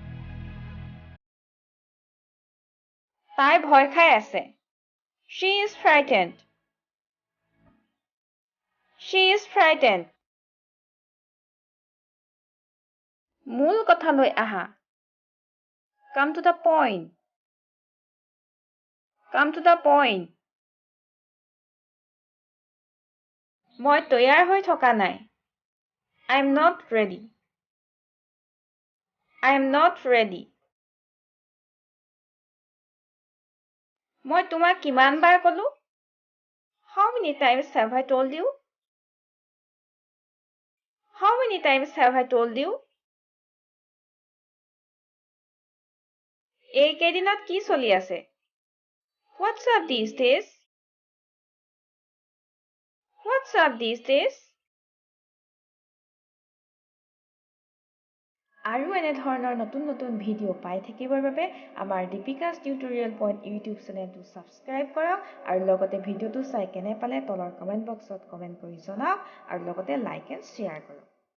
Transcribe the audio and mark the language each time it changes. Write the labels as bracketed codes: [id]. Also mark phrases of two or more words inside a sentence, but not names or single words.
[as] তাই ভয় খাই আছে। [en] She is frightened. She is frightened. [as] মূল কথালৈ আহা। [en] Come to the point. Come to the point. [as] মই তৈয়াৰ হৈ থকা নাই। [en] I am not ready. I am not ready. [as] মই তোমাক কিমান বাৰ ক'লো? [en] How many times have I told you? How many times have I told you? [as] এইকেইদিনত কি চলি আছে? [en] What's up these days? What's up these days? [as] আৰু এনে ধৰণৰ নতুন ভিডিঅ' পাই থাকিবৰ বাবে আমাৰ দীপিকাছ টিউটৰিয়েল পইণ্ট ইউটিউব চেনেলটো ছাবস্ক্ৰাইব কৰক আৰু লগতে ভিডিঅ'টো চাই কেনে পালে তলৰ কমেণ্ট বক্সত কমেণ্ট কৰি জনাওক আৰু লগতে [en] like and share [as] কৰক।